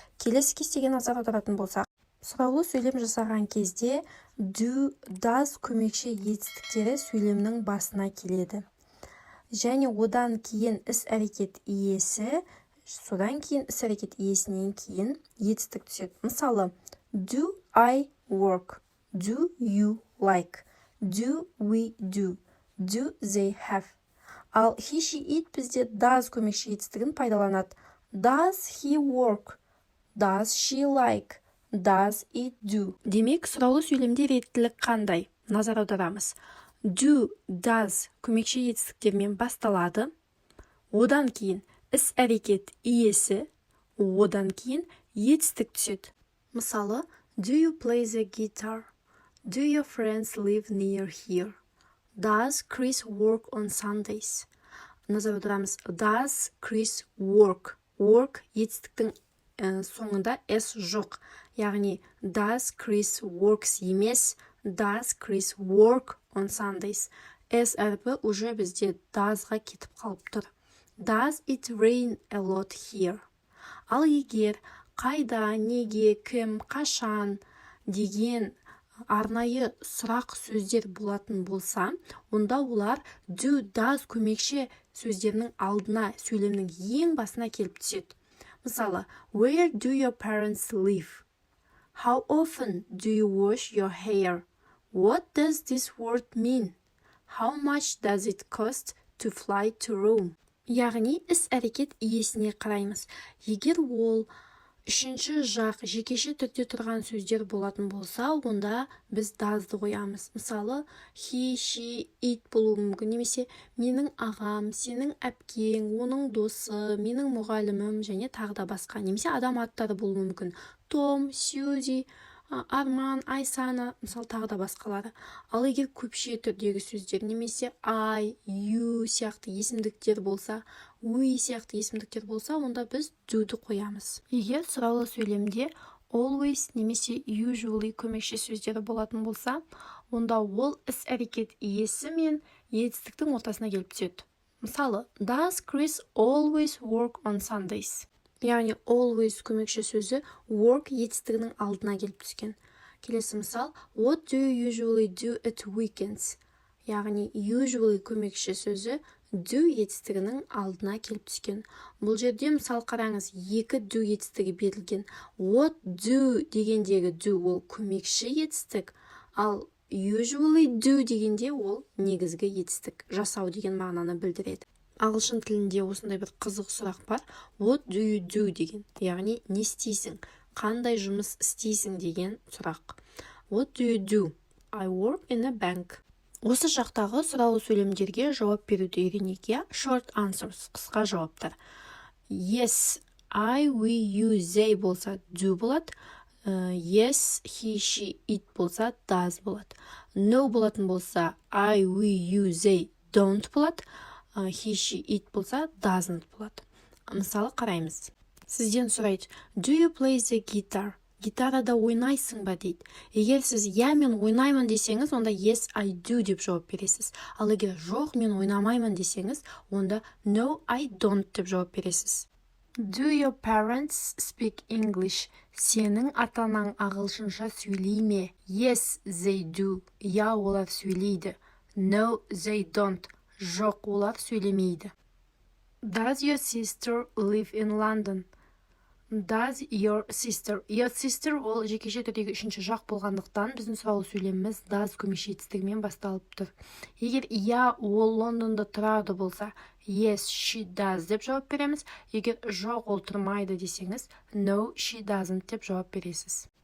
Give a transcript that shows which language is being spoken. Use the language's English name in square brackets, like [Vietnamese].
[Kazakh] Келесі кестеге назар аударатын болсақ, сұраулы сөйлем жасаған кезде do, does көмекші етістіктері сөйлемнің басына келеді. Және одан кейін іс-әрекет иесі, содан кейін іс-әрекет иесінен кейін етістік түседі. [English] Мысалы, do I work? Do you like? Do we do? Do they have? [Kazakh] Ал he, she, it бізде does көмекші етістігін пайдаланады. [English] Does he work? Does she like? Does it do? [Kazakh] Демек, сұраулы сөйлемде реттілік қандай? Назар аударамыз. Do, does көмекші етістіктермен басталады. Одан кейін іс-әрекет иесі, одан кейін етістік түседі. [English] Мысалы, do you play the guitar? Do your friends live near here? Does Chris work on Sundays? [Kazakh] Назар аударамыз. [English] Does Chris work? [Kazakh] Work етістіктің соңында s жоқ. [English] Яғни, does Chris works [Kazakh] емес, [English] does Chris work on Sundays? [Kazakh] S әрпі уже бізде does-ға кетіп қалып тұр. [English] Does it rain a lot here? [Kazakh] Ал егер қайда, неге, кім, қашан деген арнайы сұрақ сөздер болатын болса, онда олар do, does көмекші сөздерінің алдына, сөйлемнің ең басына келіп түседі. [English] Мысалы, where do your parents live? How often do you wash your hair? What does this word mean? How much does it cost to fly to Rome? [Kazakh] Яғни іс-әрекет иесіне қараймыз. Егер ол үшінші жақ жекеше түрде тұрған сөздер болатын болса, онда біз does'ды қоямыз. Мысалы, he, she, it болуы мүмкін, немесе менің ағам, сенің әпкең, оның досы, менің мұғалімім және тағы да басқа, немесе адам аттары болуы мүмкін. Том, Сьюзи, Арман, Айсана, мысалы тағы да басқалары. Ал егер көпше түрдегі сөздер, немесе I, you сияқты есімдіктер болса, we сияқты есімдіктер болса, онда біз do'ды қоямыз. Егер сұраулы сөйлемде always немесе usually көмекші сөздері болатын болса, онда ол іс-әрекет иесі мен етістіктің ортасына келіп түседі. [English] Мысалы, does Chris always work on Sundays? [Kazakh] Яғни always көмекші сөзі work етістігінің алдына келіп түскен. Келесі мысал, [English] what do you usually do at weekends? [Kazakh] Яғни usually көмекші сөзі do етістігінің алдына келіп түскен. Бұл жерде мысал қараңыз, екі do етістігі берілген. What do дегендегі do ол көмекші етістік, ал usually do дегенде ол негізгі етістік, жасау деген мағынаны білдіреді. Ағылшын тілінде осындай бір қызық сұрақ бар. [English] What do you do [Kazakh] деген, яғни не істейсің, қандай жұмыс істейсің деген сұрақ. [English] What do you do? I work in a bank. [Kazakh] Осы жақтағы сұраулы сөйлемдерге жауап беруді үйренейік. [English] Short answers, [Kazakh] қысқа жауаптар. [English] Yes, I, we, you, they болса do болады. Yes, he, she, it болса does болады. No болатын болса I, we, you, they don't болады. He, she, it болса doesn't болады. [Kazakh] Мысалы қараймыз. Сізден сұрайды, [English] do you play the guitar? [Kazakh] Гитарада ойнайсың ба дейді. Егер сіз я мен ойнаймын десеңіз, онда [English] yes, I do [Kazakh] деп жауап бересіз. Ал егер жоқ мен ойнамаймын десеңіз, онда [English] no, I don't [Kazakh] деп жауап бересіз. [English] Do your parents speak English? [Kazakh] Сенің ата-анаң ағылшынша сөйлей ме? [English] Yes, they do. [Kazakh] Я, олар сөйлейді. [English] No, they don't. [Kazakh] Жоқ, олар сөйлемейді. [English] Does your sister live in London? Does your sister? [Kazakh] Your sister ол жекеше түрдегі үшінші жақ болғандықтан біздің сұраулы сөйлеміміз does көмекші етістігімен басталып тұр. Егер я ол Лондонда тұрады болса, [English] yes, she does [Kazakh] деп жауап береміз. Егер жоқ ол тұрмайды десеңіз, [English] no, she doesn't [Kazakh] деп жауап бересіз.